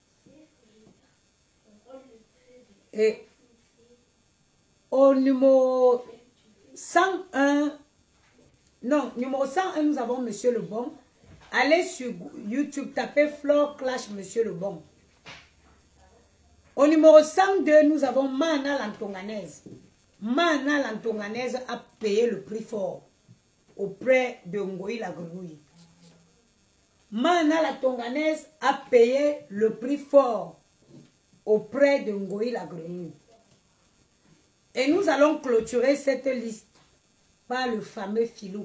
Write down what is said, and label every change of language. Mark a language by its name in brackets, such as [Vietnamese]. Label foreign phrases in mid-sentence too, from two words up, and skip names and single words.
[French] Et au numéro 101, non, numéro 101, nous avons Monsieur Lebon. Allez sur YouTube, tapez Flore Clash Monsieur Lebon. Au numéro 102, nous avons Mana l'Antonganaise. Mana l'Antonganaise a payé le prix fort auprès de Ngoï la grenouille. Mana l'Antonganaise a payé le prix fort auprès de Ngoï la grenouille. Et nous allons clôturer cette liste par le fameux Filou.